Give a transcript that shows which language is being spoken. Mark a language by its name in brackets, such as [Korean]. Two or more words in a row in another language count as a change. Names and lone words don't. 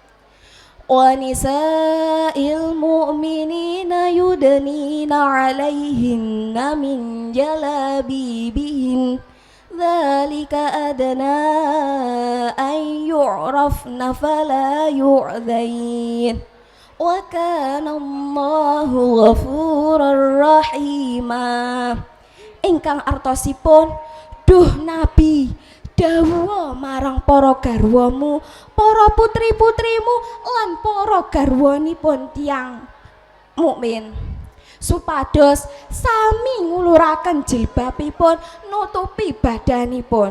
[Arabic] وَنِسَاءِ الْمُؤْمِنِينَ يُدْنِينَ عَلَيْهِنَّ مِنْ جَلَابِيبِهِنَّ ذَلِكَ أَدْنَى أَنْ يُعْرَفْنَ فَلَا يُعْذَيْنَ وَكَانَ اللَّهُ غَفُورًا رَحِيمًا. [Javanese] Ingkang artosipun, duh Nabi dawuha marang para garwamu, para putri-putrimu lan para garwanipun tiyang mukmin supados sami nguluraken jilbabipun nutupi badanipun.